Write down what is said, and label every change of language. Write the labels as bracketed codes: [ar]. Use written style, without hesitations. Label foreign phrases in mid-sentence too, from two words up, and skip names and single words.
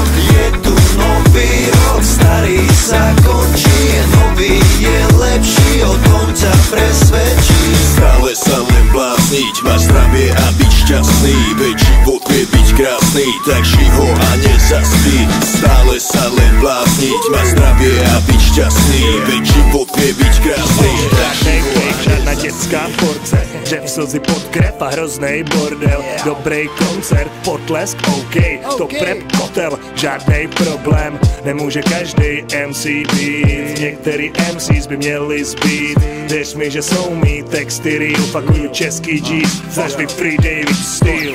[sk] Je tu nový rok, starý sa končí, je nový, je lepší, o tom ťa presvedčí. Stále sa len blázniť, mať zdravie a byť šťastný, veď život vie byť krásny, tak ži ho a nezaspí. Stále sa len blázniť, mať zdravie a byť šťastný, veď život vie byť krásny, tak ži ho a [cs] žádná dětská porce, že v slzy pod krev a hroznej bordel. Dobrej koncert, potlesk, OK, to prep kotel, žádnej problém. Nemůže každý MC být, některý MCs by měli zbýt. Věř mi, že jsou mý texty real, fakuju český G's, znaš mi Free David Steel.